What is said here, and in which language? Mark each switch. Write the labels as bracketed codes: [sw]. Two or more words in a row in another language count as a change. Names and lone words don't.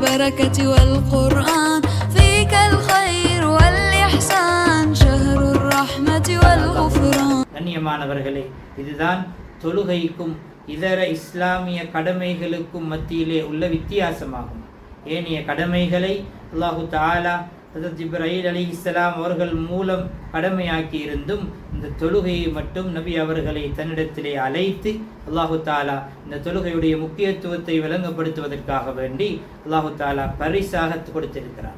[ar] البركة والقرآن فيك الخير والإحسان شهر الرحمة والغفران. [ta] கண்ணியமானவர்களே, இதுதான் தொழுகைக்கும் இதர இஸ்லாமிய கடமைகளுக்கும் மத்தியிலே உள்ள வித்தியாசமாகும். ஏனைய கடமைகளை [ar] الله تعالى [ta] ஹஜ்ரத் ஜிப்ரீல் அலைஹிஸ்ஸலாம் அவர்கள் மூலம் கடமையாக்கி இருந்தும் இந்த தொழுகையை மட்டும் நபி அவர்களை தன்னிடத்திலே அழைத்து [ar] الله تعالى [ta] இந்த தொழுகையுடைய முக்கியத்துவத்தை விளங்கப்படுத்துவதற்காக வேண்டி [ar] الله تعالى [ta] பரிசாக கொடுத்திருக்கிறார்.